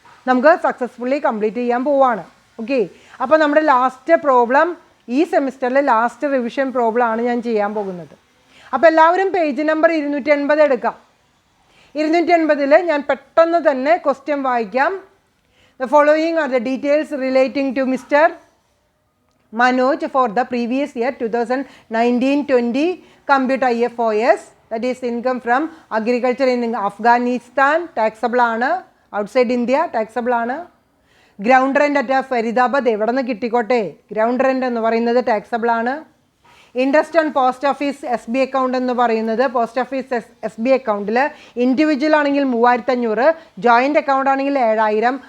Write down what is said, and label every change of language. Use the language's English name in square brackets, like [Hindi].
[Malayalam] നമുക്ക് successfully complete ചെയ്യാൻ പോവാണ്. ഓക്കെ, അപ്പോൾ നമ്മുടെ ലാസ്റ്റ് പ്രോബ്ലം, ഈ സെമിസ്റ്ററിലെ ലാസ്റ്റ് റിവിഷൻ പ്രോബ്ലം ആണ് ഞാൻ ചെയ്യാൻ പോകുന്നത്. അപ്പോൾ എല്ലാവരും പേജ് നമ്പർ 280 എടുക്കാം. 280 ഞാൻ പെട്ടെന്ന് തന്നെ ക്വസ്റ്റ്യൻ വായിക്കാം. [English] the following are the details relating to mister Manoj for the previous year 2019-20 compute IFOS, that is income from agriculture in Afghanistan, taxable [Malayalam] ആണ്. [English] outside India taxable [Malayalam] ആണ്. [English] ground rent at Faridabad [Malayalam] എവിടെ നിന്ന് കിട്ടിക്കോട്ടെ, ground rent എന്ന് പറയുന്നത് taxable ആണ്. Interest on post office SB account എന്ന് പറയുന്നത്, post office SB അക്കൗണ്ടിൽ ഇൻഡിവിജ്വൽ ആണെങ്കിൽ 3500, ജോയിൻ്റ് അക്കൗണ്ട് ആണെങ്കിൽ 7000.